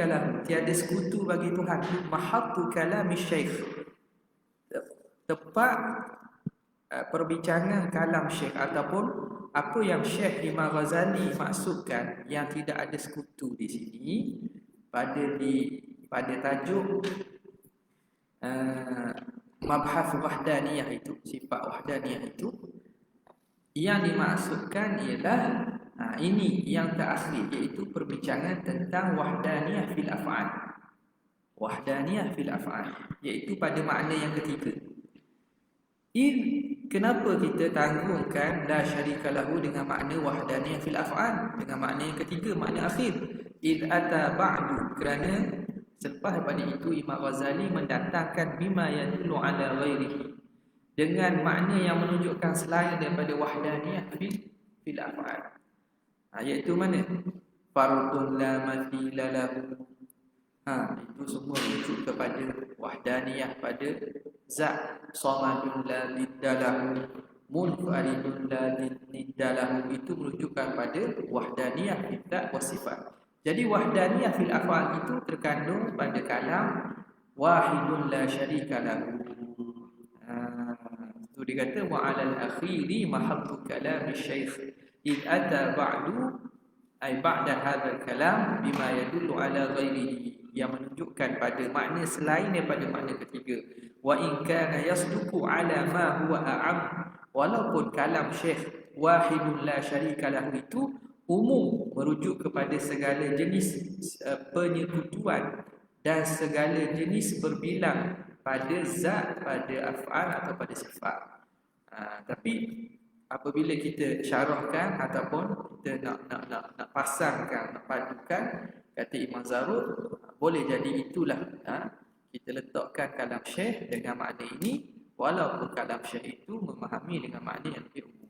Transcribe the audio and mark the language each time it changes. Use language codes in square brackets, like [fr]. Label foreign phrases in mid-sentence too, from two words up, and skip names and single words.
[ms] lahu, tiada sekutu bagi Tuhan, [ar] محط كلام الشيخ, [ms] tepat perbincangan kalam Syekh, ataupun apa yang Syekh Imam Ghazali maksudkan yang tidak ada sekutu di sini pada tajuk [ar] مبحث وحدانية [ms] itu, sifat wahdaniyah itu. Yang dimaksudkan ialah ini yang terakhir, iaitu perbincangan tentang [ar] وحدانية في الأفعال. وحدانية في الأفعال, [ms] iaitu pada makna yang ketiga. Kenapa kita tanggungkan [ar] لا شريك له [ms] dengan makna [ar] وحدانية في الأفعال, [ms] dengan makna yang ketiga, makna akhir? [ar] إذ أتى بعد, [ms] kerana selepas daripada itu Imam Ghazali mendatangkan [ar] بما يدل على غيره, [ms] dengan makna yang menunjukkan selain daripada [ar] وحدانية في الأفعال. [ms] Iaitu mana? [ar] فرد لا مثيل له. [ms] Itu semua rujuk kepada wahdaniyah pada zat. [ar] صمد لا ضد له، منفرد لا ضد له, [ms] itu menunjukkan pada [ar] وحدانية في الذات وصفات. [ms] Jadi [ar] وحدانية في الأفعال [ms] itu terkandung pada kalam [ar] واحد لا شريك له. [ms] Itu dikata [ar] وعلى الأخير محل كلام الشيخ إذ أتى بعد أي بعد هذا الكلام بما يدل على غيره, [ms] yang menunjukkan pada makna selain daripada makna ketiga. [ar] وإن كان يصدق على ما هو أعم, [ms] walaupun kalam syekh [ar] واحد لا شريك له [ms] itu umum, merujuk kepada segala jenis penyekutuan dan segala jenis berbilang pada zat, pada af'al atau pada sifat. Tapi apabila kita syarahkan ataupun kita nak pasangkan, nak padukan, kata Imam Zarud, boleh jadi itulah kita letakkan kalam syekh dengan makna ini, walaupun kalam syekh itu memahami dengan makna yang lebih umum.